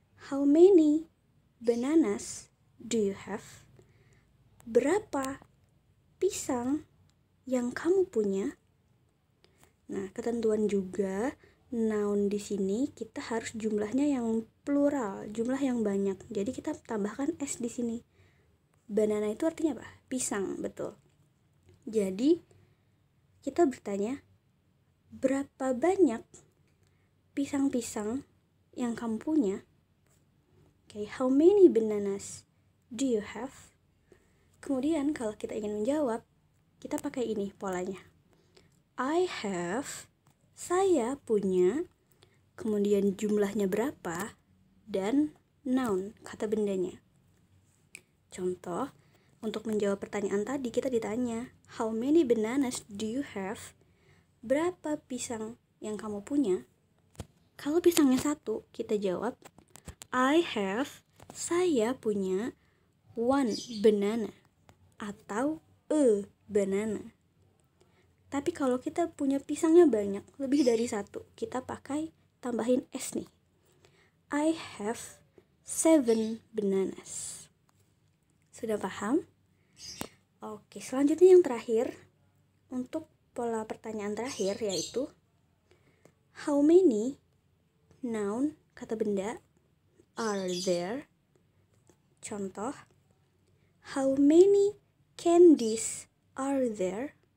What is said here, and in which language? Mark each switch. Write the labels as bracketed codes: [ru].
[en] How many bananas do you have? [id] Berapa pisang yang kamu punya? Nah, ketentuan juga noun di sini kita harus jumlahnya yang plural, jumlah yang banyak. Jadi kita tambahkan s di sini. Banana itu artinya apa? Pisang, betul. Jadi kita bertanya, berapa banyak pisang-pisang yang kamu punya? [en] Okay, how many bananas do you have? [id] Kemudian kalau kita ingin menjawab, kita pakai ini polanya. I have, saya punya, kemudian jumlahnya berapa, dan noun, kata bendanya. Contoh, untuk menjawab pertanyaan tadi kita ditanya, how many bananas do you have? Berapa pisang yang kamu punya? Kalau pisangnya 1, kita jawab, I have, saya punya 1 banana atau a banana. Tapi kalau kita punya pisangnya banyak, lebih dari 1, kita pakai tambahin s nih. [en] I have 7 bananas. Sudah paham? [id] Oke, selanjutnya yang terakhir, untuk pola pertanyaan terakhir yaitu how many, noun, kata benda, are there? [en] Contoh, how many candies are there?